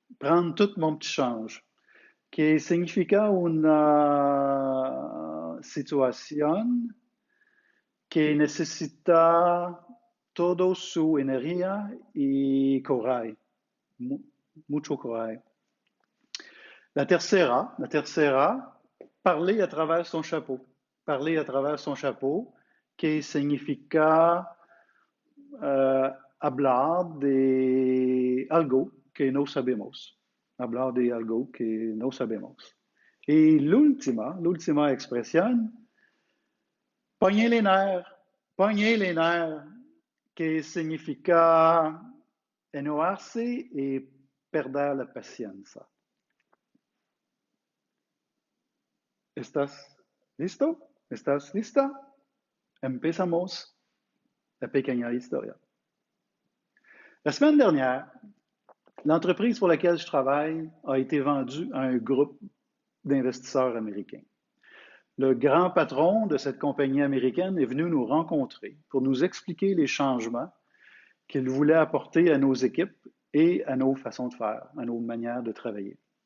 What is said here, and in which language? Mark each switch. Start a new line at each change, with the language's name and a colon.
French: Prendre tout mon petit change,
Spanish: que significa una situación que necesita toda su energía y coraje, mucho coraje. La tercera,
French: parler à travers son chapeau. Parler à travers son chapeau,
Spanish: que significa hablar de algo que no sabemos. Hablar de algo que no sabemos. Y l'ultima expresión,
French: pogner les nerfs. Pogner les nerfs,
Spanish: que significa enojarse y perder la paciencia. ¿Estás listo? ¿Estás lista? Empezamos la pequeña historia.
French: La semaine dernière, l'entreprise pour laquelle je travaille a été vendue à un groupe d'investisseurs américains. Le grand patron de cette compagnie américaine est venu nous rencontrer pour nous expliquer les changements qu'il voulait apporter à nos équipes et à nos façons de faire, à nos manières de travailler.